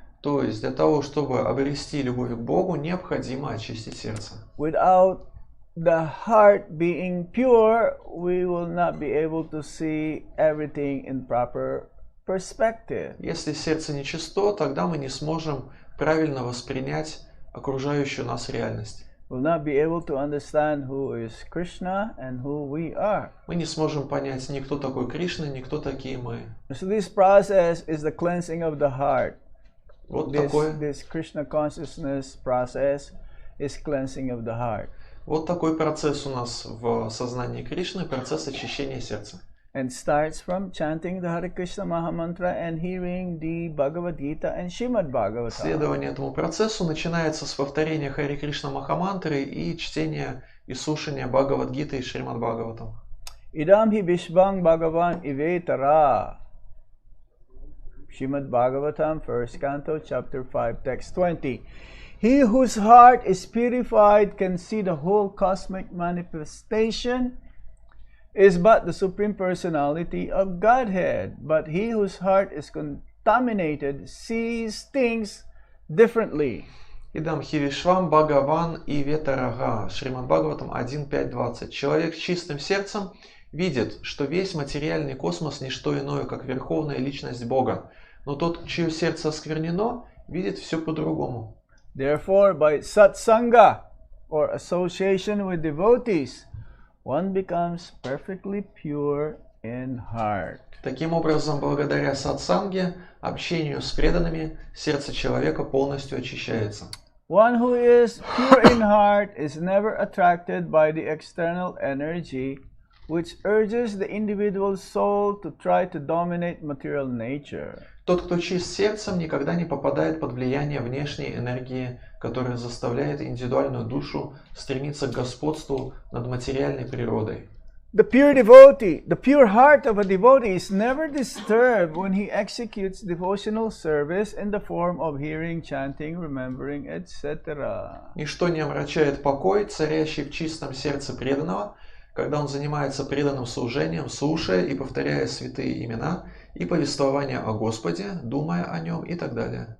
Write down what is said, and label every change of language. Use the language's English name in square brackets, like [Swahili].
[Russian] То есть для того, чтобы обрести любовь к Богу, необходимо очистить сердце. [English] Without the heart being pure, we will not be able to see everything in proper perspective. [Russian] Если сердце нечисто, тогда мы не сможем правильно воспринять окружающую нас реальность. [English] We'll not be able to understand who is Krishna and who we are. [Russian] Мы не сможем понять ни кто такой Кришна, ни кто такие мы. [English] So this process is the cleansing of the heart. [Russian] Вот такой [English] This Krishna consciousness process is cleansing of the heart. [Russian] Вот такой процесс у нас в сознании Кришны, процесс очищения сердца. [English] And starts from chanting the Hare Krishna Maha Mantra and hearing the Bhagavad Gita and Srimad Bhagavatam. [Russian] Следование этому процессу начинается с повторения Харе Кришна Махамантры и чтения и слушания Бхагавад-гиты и Шримад Бхагаватам. [Sanskrit] Idam hi Vishvang Bhagavan Ivetara. [English] Srimad Bhagavatam, 1st Canto, Chapter 5, Text 20. He whose heart is purified can see the whole cosmic manifestation is but the Supreme Personality of Godhead. But he whose heart is contaminated sees things differently. [Sanskrit] Идам Хивишвам Бхагаван и Ветарага. [Russian] Шримад Бхагаватам 1.5.20. Человек с чистым сердцем видит, что весь материальный космос не что иное, как Верховная Личность Бога. Но тот, чье сердце осквернено, видит все по-другому. [English] Therefore, by satsanga, or association with devotees, one becomes perfectly pure in heart. [Russian] Таким образом, благодаря сатсанге, общению с преданными, сердце человека полностью очищается. [English] One who is pure in heart is never attracted by the external energy, which urges the individual soul to try to dominate material nature. [Russian] Тот, кто чист сердцем, никогда не попадает под влияние внешней энергии, которая заставляет индивидуальную душу стремиться к господству над материальной природой. [English] The pure devotee, the pure heart of a devotee is never disturbed when he executes devotional service in the form of hearing, chanting, remembering, etc. [Russian] Ничто не омрачает покой, царящий в чистом сердце преданного, когда он занимается преданным служением, слушая и повторяя святые имена и повествование о Господе, думая о нем и так далее.